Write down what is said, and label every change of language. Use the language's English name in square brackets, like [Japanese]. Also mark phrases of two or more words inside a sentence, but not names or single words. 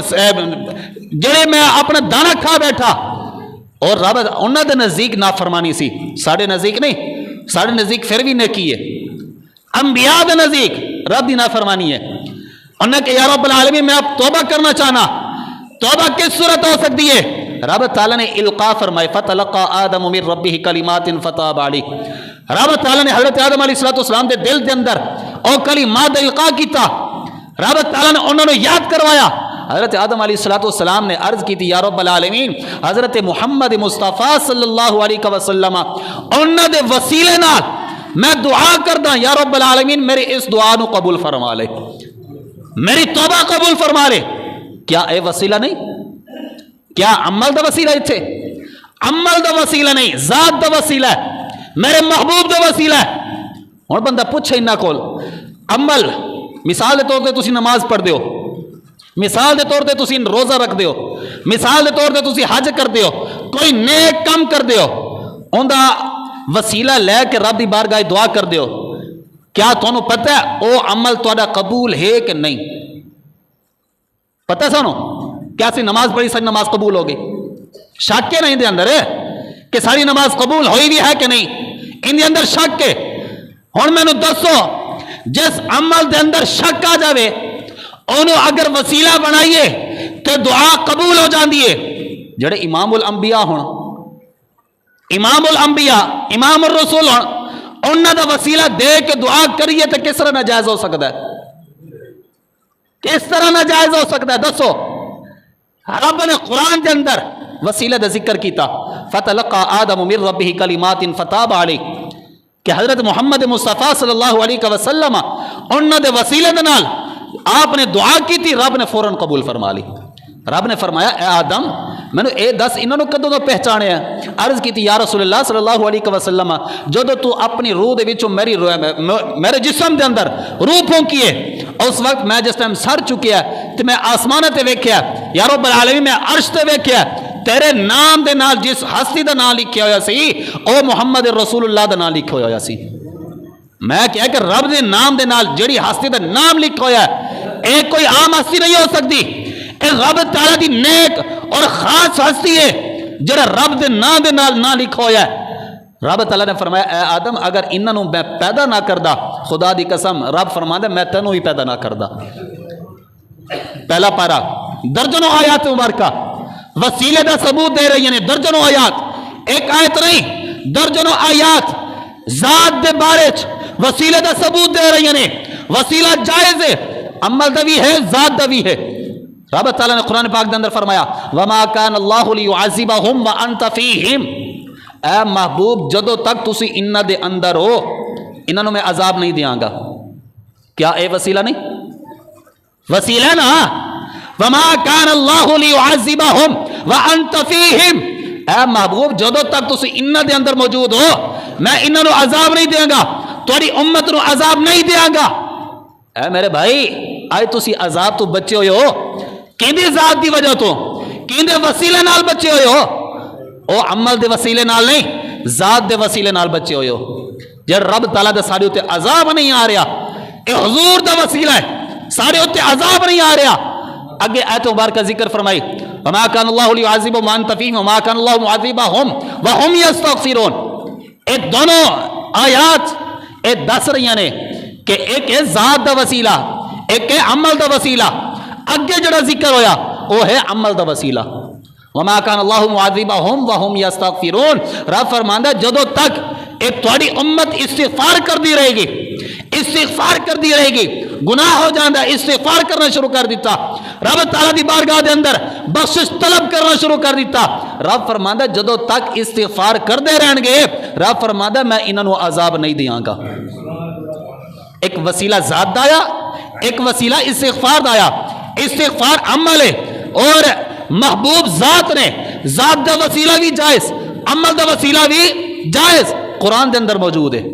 [Punjabi] جڑے میں اپنا دانا کھا بیٹھا اور رب انہاں دے نزدیک نافرمانی سی، ساڑھے نزدیک نہیں، ساڑھے نزدیک پھر بھی نیکی ہے، انبیاء دے نزدیک رب دی نافرمانی ہے. انہوں نے کہ [Arabic] یا رب العالمین [Punjabi] میں اب توبہ کرنا چاہنا، توبہ کس صورت ہو سکتی ہے؟ [Arabic] رب تعالیٰ نے القاء فرمائے فتلقى آدم من ربه کلمات فتاب علیہ. [Punjabi] رب تعالیٰ نے حضرت آدم [Arabic] علیہ السلام [Punjabi] دے دل دے اندر او کلمات القاء کیتا، رب تعالیٰ نے انہوں نے یاد کروایا، حضرت آدم [Arabic] علیہ السلام [Punjabi] نے عرض کی تھی [Arabic] یا رب العالمین [Punjabi] حضرت محمد مصطفیٰ [Arabic] صلی اللہ علیہ وسلم [Punjabi] انہاں دے وسیلے نال میں دعا کردا [Arabic] یا رب العالمین [Punjabi] میری اس دعا نو قبول فرما لے، میری توبہ قبول فرما لے۔ کیا اے وسیلہ نہیں؟ کیا عمل دا وسیلہ اتھے؟ عمل دا وسیلہ نہیں، ذات دا وسیلہ ہے، میرے محبوب دا وسیلہ ہے۔ ہن بندہ پوچھے انہاں کول عمل، مثال دے طور تے تسی نماز پڑھ دیو، مثال دے طور تے تسی روزہ رکھ دیو، مثال دے طور تے تسی حج کر دیو، کوئی نیک کم کر دیو، اوندا وسیلہ لے کے رب دی بارگاہ دعا کر دیو، کیا تانوں پتہ ہے او عمل تہاڈا قبول ہے کہ نہیں؟ پتہ سانو کیا سی نماز پڑھی ساری نماز قبول ہو گئی؟ شک ہے نہیں دے اندر کہ ساری نماز قبول ہوئی بھی ہے کہ نہیں؟ ان دے اندر شک ہے۔ ہن مینوں دسو جس عمل دے اندر شک آ جاوے انہوں اگر وسیلہ بنائیے تو دعا قبول ہو جاندی ہے۔ جڑے امام الانبیاء ہون، امام الانبیاء امام الرسول ہون، انہاں دا وسیلہ دے کے دعا کریے تو کس طرح ناجائز ہو سکتا ہے؟ کس طرح ناجائز ہو سکتا ہے دسو؟ رب نے قرآن دے اندر وسیلہ دا ذکر کیتا، [Arabic] فتلقى آدم من ربه کلمات فتاب علیہ، [Punjabi] کہ حضرت محمد مصطفیٰ [Arabic] صلی اللہ علیہ وسلم [Punjabi] انہاں دے وسیلے دے نال آپ نے دعا کی تھی، رب نے فوراً قبول فرما لی۔ رب نے فرمایا اے آدم میں نے اے دس انہوں نے کدوں تو پہچانے ہیں؟ عرض کی تھی [Arabic] یا رسول اللہ صلی اللہ علیہ وسلم [Punjabi] جدو تو اپنی روح دے وچوں میرے جسم دے اندر روح پھونکی ہے، اس وقت میں جس ٹائم سر چکیا تو میں آسمان تے ویکھیا [Arabic] یا رب العالمین [Punjabi] میں عرش تے ویکھیا، تیرے نام دے نال جس ہستی دا نام لکھیا ہویا سی او محمد رسول اللہ دا نام لکھیا ہویا سی۔ میں کہا کہ رب دے نام دے نال جڑی ہستی دا نام لکھا ہویا ہے اے کوئی عام ہستی نہیں ہو سکتی، اے رب تعالیٰ دی نیک اور خاص ہستی ہے جڑا رب دے نام دے نال نام لکھا ہویا ہے۔ رب تعالیٰ نے فرمایا اے آدم اگر انہوں میں پیدا نہ کردا، خدا دی قسم رب فرماتا میں تینوں ہی پیدا نہ کردا۔ پہلا پارا درجنوں آیات مبارکہ وسیلے دا ثبوت دے رہی ہیں، درجنوں آیات، ایک آیت نہیں درجنوں آیات ذات دے بارے وسیلے دا ثبوت دے رہی ہیں۔ وسیلہ جائز ہے، عمل دا بھی ہے، ذات دا بھی ہے۔ رب تعالیٰ نے قرآن پاک دے اندر فرمایا [Arabic] وَمَا كَانَ اللَّهُ لِيُعَذِّبَهُمْ وَأَنْتَ فِيهِمْ، [Punjabi] اے محبوب جدو تک تسی انہاں دے اندر ہو انہوں میں عذاب نہیں دیاں گا۔ کیا اے وسیلہ نہیں؟ وسیلہ نا، [Arabic] وَمَا كَانَ اللَّهُ لِيُعَذِّبَهُمْ وَأَنْتَ فِيهِمْ، [Punjabi] اے محبوب جدو تک تسی انہاں دے اندر موجود ہو میں انہوں نے عذاب نہیں دیاں گا، تھوڑی امت نو عذاب نہیں دیاں گا۔ اے میرے بھائی آئے تسی عذاب تو بچے ہوئے ہو کیندے ذات دی وجہ تو، کیندے وسیلے نال بچے ہوئے ہو؟ او عمل دے وسیلے نال نہیں، ذات دے وسیلے نال بچے ہوئے ہو۔ جب رب تعالیٰ دے سارے ہوتے عذاب نہیں آ رہا، اے حضور دا وسیلہ ہے، سارے ہوتے عذاب نہیں آ رہا۔ اگے آیت مبارکہ ذکر فرمائی [Arabic] وَمَا كَانَ اللَّهُ لِيُعَذِّبَهُمْ وَأَنْتَ فِيهِمْ وَمَا كَانَ اللَّهُ مُعَذِّبَهُمْ وَهُمْ يَسْتَغْفِرُونَ۔ [Punjabi] اے دونوں آیات اے دس رہی نے کہ ایک ہے ذات دا وسیلہ، ایک ہے عمل دا وسیلہ۔ اگے جڑا ذکر ہویا وہ ہے عمل دا وسیلہ۔ [Arabic] وَمَا كَانَ اللَّهُ مُعَذِّبَهُمْ وَهُمْ يَسْتَغْفِرُونَ، [Punjabi] رب فرماندا جدو تک ایک تھوڑی امت استغفار کر دی رہے گی، استغفار کر دی رہے گی، گناہ ہو جاندہ استغفار کرنا شروع کر دیتا، رب تعالیٰ دی بارگاہ دے اندر بخشش طلب کرنا شروع کر دیتا، رب فرماندا جدو تک استغفار کر دے رہن گے رب فرماندا میں انہوں عذاب نہیں دیاں گا۔ ایک وسیلہ ذات دایا، ایک وسیلہ استغفار دایا۔ استغفار عمل ہے اور محبوب ذات نے، ذات دا وسیلہ بھی جائز، عمل دا وسیلہ بھی جائز، قرآن دے اندر موجود ہے۔